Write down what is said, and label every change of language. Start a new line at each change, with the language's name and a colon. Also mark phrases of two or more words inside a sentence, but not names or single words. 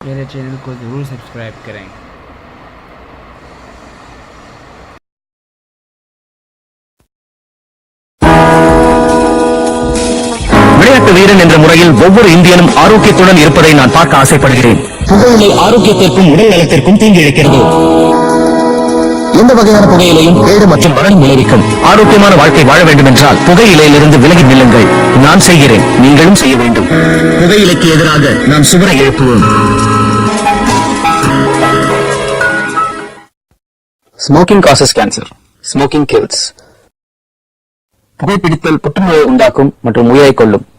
Hindi: मेरे चैनल को ज़रूर सब्सक्राइब करें।
Tamil: விளையாட்டு வீரன் என்ற முறையில் ஒவ்வொரு இந்தியனும் ஆரோக்கியத்துடன் இருப்பதை நான் பார்க்க ஆசைப்படுகிறேன். புகையிலை ஆரோக்கியத்திற்கும் உடல் நலத்திற்கும் தீங்கு இழைக்கிறது. எந்த வகையான புகையிலையும் கேடு மற்றும் மரணம் விளைவிக்கும். ஆரோக்கியமான வாழ்க்கை வாழ வேண்டும் என்றால் புகையிலையிலிருந்து விலகி நில்லுங்கள். நான் செய்கிறேன், நீங்களும் செய்ய வேண்டும். புகையிலைக்கு எதிராக நாம் சுவரை எழுப்புவோம்.
English: Smoking causes cancer. Smoking kills.
Tamil: புகைப்பிடித்தல் புற்றுநோயை உண்டாக்கும் மற்றும் உயிரை கொல்லும்.